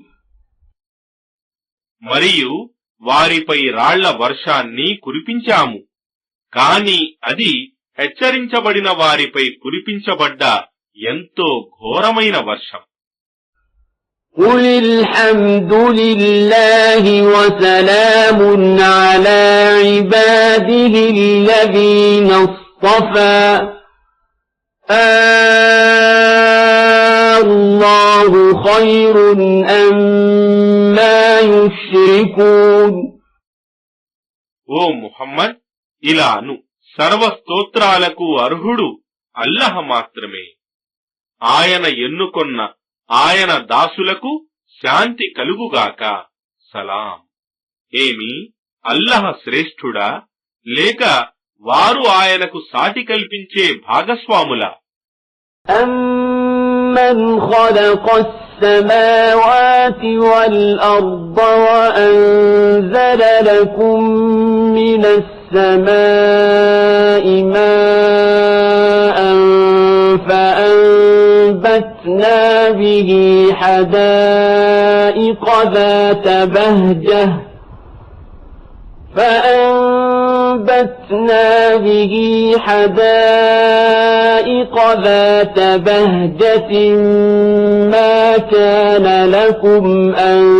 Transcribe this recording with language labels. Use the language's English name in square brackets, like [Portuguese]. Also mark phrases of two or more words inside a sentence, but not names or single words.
[Telugu] మరియు వారిపై రాళ్ల వర్షాన్ని కురిపించాము. కాని అది హెచ్చరించబడిన వారిపై కురిపించబడ్డ ఎంతో ఘోరమైన వర్షం. [Arabic] قُلِ الْحَمْدُ لِلَّهِ وَسَلَامٌ عَلَى عِبَادِهِ الَّذِينَ اصْطَفَى اللَّهُ خَيْرٌ أَمَّا يُشْرِكُونَ. [Telugu] ఓ ముహమ్మద్, ఇలాను సర్వస్తోత్రాలకు అర్హుడు అల్లహ మాత్రమే. ఆయన ఎన్నుకొన్న ఆయన దాసులకు శాంతి కలుగుగాక. సలాం. ఏమి అల్లహ శ్రేష్ఠుడా లేక వారు ఆయనకు సాటి కల్పించే భాగస్వాములా? [Arabic] أَمَّنْ خَلَقَ السَّمَاوَاتِ وَالْأَرْضَ وَأَنزَلَ لَكُم مِّنَ السَّمَاءِ مَاءً فَأَنبَتْنَا بِهِ حَدَائِقَ ذَاتَ بَهْجَةٍ مَا كَانَ لَكُمْ أَن